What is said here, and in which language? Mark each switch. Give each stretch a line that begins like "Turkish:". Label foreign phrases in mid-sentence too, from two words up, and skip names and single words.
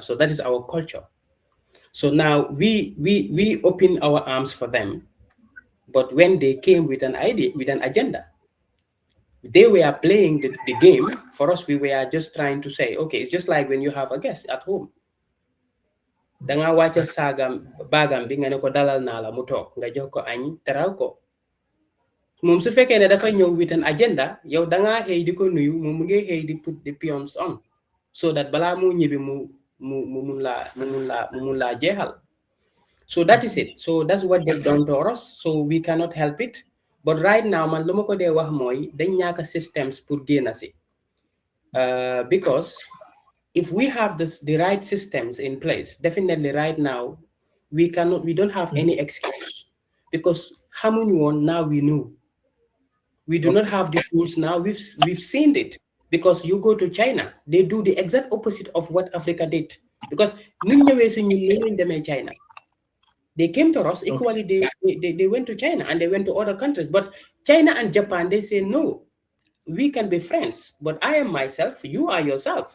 English: So that is our culture. So now we open our arms for them, but when they came with an idea, with an agenda, they were playing the game. For us, we were just trying to say, okay, it's just like when you have a guest at home.
Wolof: Danga wacha sagam bagam bi nga ne ko dalal na la mu tok nga jox ko añ teral ko moom su fekkee ne dafa ñëw
English: with an agenda,
Wolof: yow danga xëy di ko nuyu moom mu ngi xëy di
English: put the peons on, so that
Wolof: bala mu ñibi mu mun laa jeexal.
English: So that is it. So that's what they've done to us. So we cannot help it. But right now,
Wolof: man, lu ma ko dee wax mooy dañ ñaaka systems pour génn si,
English: because if we have the right systems in place, definitely right now we don't have any excuse, because
Wolof: xamuñu woon,
English: now we know. We do not have the tools now. We've seen it, because you go to China, they do the exact opposite of what Africa did. Because China, they came to us equally. They went to China and they went to other countries. But China and Japan, they say, no, we can be friends, but I am myself, you are yourself.